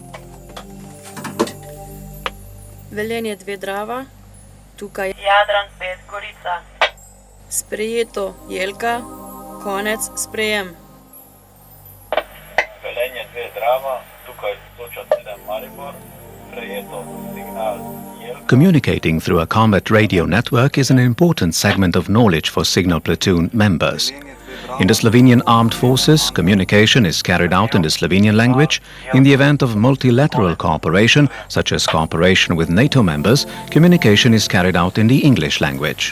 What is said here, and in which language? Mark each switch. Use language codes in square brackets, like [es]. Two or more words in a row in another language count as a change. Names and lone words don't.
[sl] Velenje 2 Drava. Tukaj Jadran 5 Gorica. Sprejeto Jelka. Konec. Sprejem. Velenje 2 Drava. Tukaj Soča 7 Maribor. [en] Communicating through a combat radio network is an important segment of knowledge for signal platoon members. In the Slovenian Armed Forces, communication is carried out in the Slovenian language. In the event of multilateral cooperation, such as cooperation with NATO members, communication is carried out in the English language.